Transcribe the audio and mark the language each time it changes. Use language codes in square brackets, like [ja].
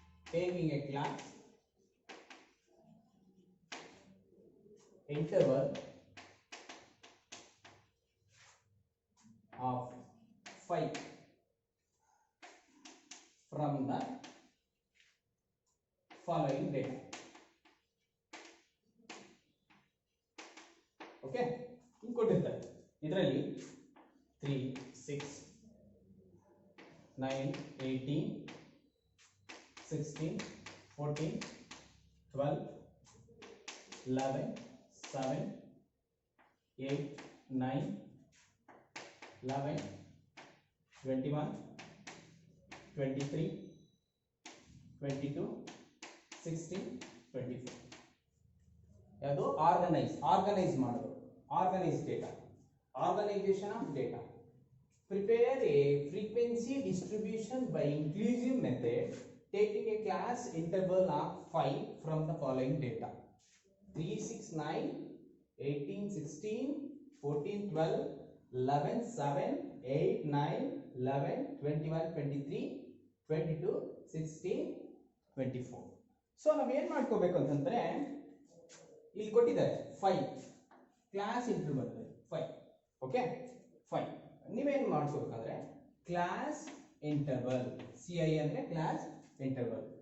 [en] taking a class interval of 5 from the following data. [kn] Okay, ಹಿಂಗೆ ಕೊಟ್ಟಿರ್ತಾರೆ. ಇದರಲ್ಲಿ 3, 6, 9, 18, 16, 14, 12, 11, 7, 8, 9, 11, 21, 23, 22, 16, 24. ಯಾವುದು? [en] Organise ಮಾಡೋದು, organise data, organisation of data. Prepare a frequency distribution by inclusive method taking a class interval of 5 from the following data: 3, 6, 9, 18, 16, 14, 12, 11, 7, 8, 9, 11, 21, 23, 22, 16, 24. [kn] So ನಾವು ಏನು ಮಾಡ್ಕೋಬೇಕು ಅಂತಂದ್ರೆ, ಇಲ್ಲಿ ಕೊಟ್ಟಿದ್ದಾರೆ 5 ಕ್ಲಾಸ್ ಇಂಟರ್ವಲ್ 5. ಓಕೆ, 5 ನೀವೇನು ಮಾಡ್ಕೋಬೇಕಂದ್ರೆ ಕ್ಲಾಸ್ ಇಂಟರ್ವಲ್, CI ಅಂದ್ರೆ ಕ್ಲಾಸ್ ಇಂಟರ್ವಲ್.